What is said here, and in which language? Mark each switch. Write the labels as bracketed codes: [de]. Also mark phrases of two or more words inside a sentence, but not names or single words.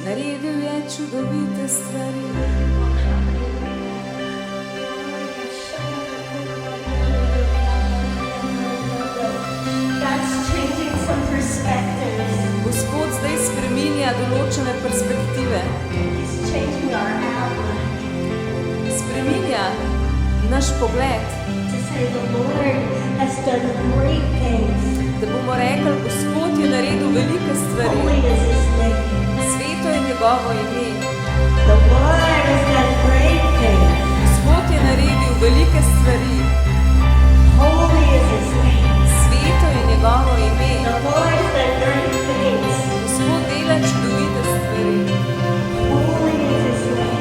[sl] Naredil je čudovite stvari. [en] God's changing some perspectives. [sl] Gospod zdaj spreminja določene perspektive. [en] He's changing our outlook [sl] Spreminja naš pogled, [en] to say the Lord has done great things. [sl] da bomo rekli, Gospod je naredil velike stvari. [en] Holy is His name. [sl] Sveto je njegovo ime. [en] The Lord has done great things. [sl] Gospod je naredil velike stvari. [en] Holy is His name. [sl] Sveto je njegovo ime. [en] The Lord has done great things. [sl] Gospod dela čudovite stvari. [en] Holy is His name.